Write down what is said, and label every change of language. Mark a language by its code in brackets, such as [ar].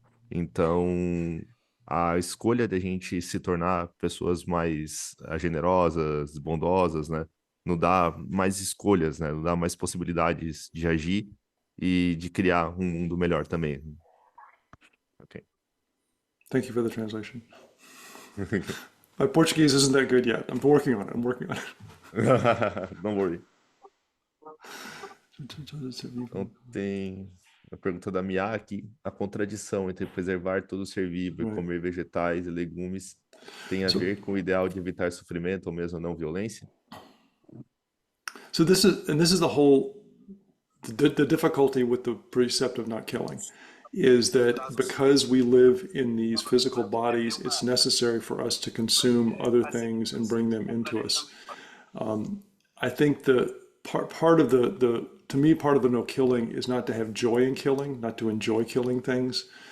[pt] Então, a escolha de a gente se tornar pessoas mais generosas, bondosas, né, nos dá mais escolhas, né, nos dá mais possibilidades de agir e de criar um mundo melhor também. [en] Ok. Thank you for the translation. My Portuguese isn't that good yet. I'm working on it. I'm working on Don't worry. it. [pt] Então, tem a pergunta da Mia aqui. A contradição entre preservar todo ser vivo e [en] Right. [pt] comer vegetais e legumes tem a [en] So, [pt] ver com o ideal de evitar sofrimento ou mesmo não violência? [en] so this is the whole the difficulty with the precept of not killing is that because we live in these physical bodies, it's necessary for us to consume other things and bring them into us. I think the part of the to me part of the no killing is not to have joy in killing, not to enjoy killing things.